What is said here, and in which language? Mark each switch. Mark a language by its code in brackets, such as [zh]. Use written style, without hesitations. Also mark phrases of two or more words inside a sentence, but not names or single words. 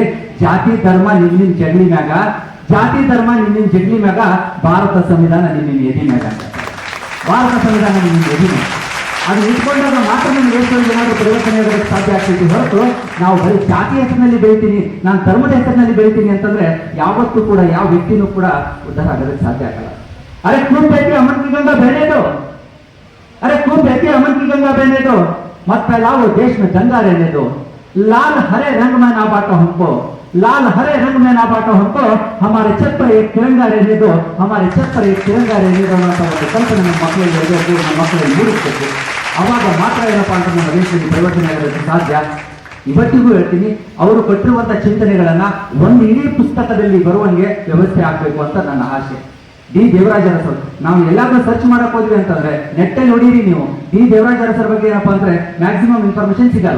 [kn] ಜಾತಿ ಧರ್ಮ ನಿನ್ನ ಜಗಲಿ ಮ್ಯಾಗ, ಜಾತಿ ಧರ್ಮ ನಿನ್ನ ಜಗಲಿ ಮ್ಯಾಗ, ಭಾರತ ಸಂವಿಧಾನ ನಿನ್ನ ಎದಿ ಮ್ಯಾಗ. ಭಾರತ ಸಂವಿಧಾನ ನಿನ್ನ ಎದಿ ಮ್ಯಾಗ. ಅದು ಇಟ್ಕೊಂಡಾಗ ಮಾತ್ರ ನಮ್ಮ ದೇಶದಲ್ಲಿ ಏನಾದರೂ ಪರಿವರ್ತನೆ ಆಗೋದಕ್ಕೆ ಸಾಧ್ಯ ಆಗ್ತೈತಿ. ಹೊರತು ನಾವು ಬರೀ ಜಾತಿ ಹೆಸರಿನಲ್ಲಿ ಬೆಳಿತೀನಿ, ನಾನು ಧರ್ಮದ ಹೆಸರಿನಲ್ಲಿ ಬೆಳಿತೀನಿ ಅಂತಂದ್ರೆ ಯಾವತ್ತೂ ಕೂಡ ಯಾವ ವ್ಯಕ್ತಿನೂ ಕೂಡ ಉದ್ಧಾರ ಆಗೋದಕ್ಕೆ ಸಾಧ್ಯ ಆಗಲ್ಲ. [hi] अरे खूप बेटी अमन की गंगा बहने दो, अरे खूब बेटी अमन की गंगा बहने दो, मत फैलाओ देश में दंगा रहने दो, लाल हरे रंग में ना बांटो हमको, लाल हरे रंग में ना बांटो हमको, हमारे छत पर एक तिरंगा रहने दो, हमारे छत पर एक तिरंगा रहने दो [kn] ಅಂತ ಒಂದು ಕಲ್ಪನೆ ನಮ್ಮ ಮಕ್ಕಳಿಗೆ ಇರಬೇಕು, ನಮ್ಮ ಮಕ್ಕಳಿಗೆ ಮೂಡಿಸಬೇಕು. ಅವಾಗ ಮಾತ್ರ ಏನಪ್ಪಾ ಅಂತ ನಮ್ಮ ದೇಶದಲ್ಲಿ ಪರಿವರ್ತನೆ ಆಗೋದಕ್ಕೆ ಸಾಧ್ಯ. ಇವತ್ತಿಗೂ ಹೇಳ್ತೀನಿ, ಅವರು ಕೊಟ್ಟಿರುವಂತ ಚಿಂತನೆಗಳನ್ನ ಒಂದು ಇಡೀ ಪುಸ್ತಕದಲ್ಲಿ ಬರುವಂಗೆ ವ್ಯವಸ್ಥೆ ಆಗ್ಬೇಕು ಅಂತ ನನ್ನ ಆಸೆ. ಡಿ ದೇವರಾಜ್ ಅರಸ್ ಅವರು ನಾವು ಎಲ್ಲಾದ್ರೂ ಸರ್ಚ್ ಮಾಡಕ್ ಹೋದ್ವಿ ಅಂತಂದ್ರೆ ನೆಟ್ಟಲ್ಲಿ ನೋಡಿರಿ ನೀವು, ಡಿ ದೇವರಾಜ್ ಅರಸ್ ಬಗ್ಗೆ ಏನಪ್ಪಾ ಅಂದ್ರೆ [en] maximum information [kn] ಸಿಗಲ್ಲ.